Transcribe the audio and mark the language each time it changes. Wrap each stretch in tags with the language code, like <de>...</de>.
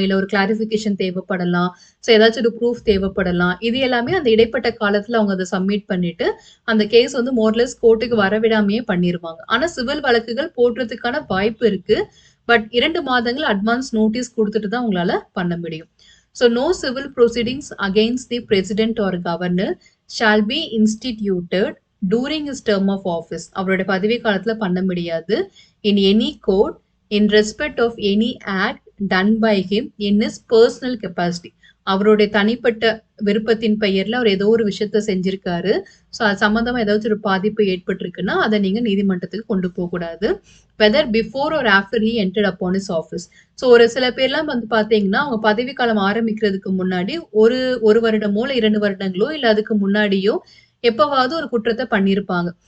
<ta>இல்ல ஒரு கிளாரிஃபிகேஷன் தேவைப்படலாம். ஸோ ஏதாச்சும் ஒரு ப்ரூஃப் தேவைப்படலாம். இது எல்லாமே அந்த இடைப்பட்ட காலத்துல அவங்க அத சப்மிட் பண்ணிட்டு, அந்த கேஸ் வந்து மோர்லெஸ் கோர்ட்டுக்கு வரவிடாமயே பண்ணிருவாங்க. ஆனா சிவில் வழக்குகள் போடுறதுக்கான வாய்ப்பு இருக்கு. பட் 2 மாதங்கள் அட்வான்ஸ் நோட்டீஸ் குடுத்துட்டு தான் உங்களால பண்ண முடியும்.</ta> <en>So no civil proceedings against the president or governor shall be instituted during his term of office.</en> <ta>அவருடைய பதவி காலத்துல பண்ண முடியாது.</ta> <en>In any court in respect of any act done by him in his personal capacity.</en> <ta>அவருடைய தனிப்பட்ட விருப்பத்தின் பெயர்ல அவர் ஏதோ ஒரு விஷயத்த செஞ்சிருக்காரு. ஸோ அது சம்மந்தமா ஏதாச்சும் ஒரு பாதிப்பு ஏற்பட்டிருக்குன்னா, அத நீங்க நீதிமன்றத்துக்கு கொண்டு போகக்கூடாது.</ta> <en>Whether before or after he entered upon his office.</en> <ta>So ஒரு சில பேர்லாம் வந்து பார்த்தீங்கன்னா, அவங்க பதவி காலம் ஆரம்பிக்கிறதுக்கு முன்னாடி ஒரு 1 வருடமோ, இல்ல 2 வருடங்களோ, இல்ல அதுக்கு முன்னாடியோ எப்பவாவது ஒரு குற்றத்த பண்ணியிருப்பாங்க.</ta>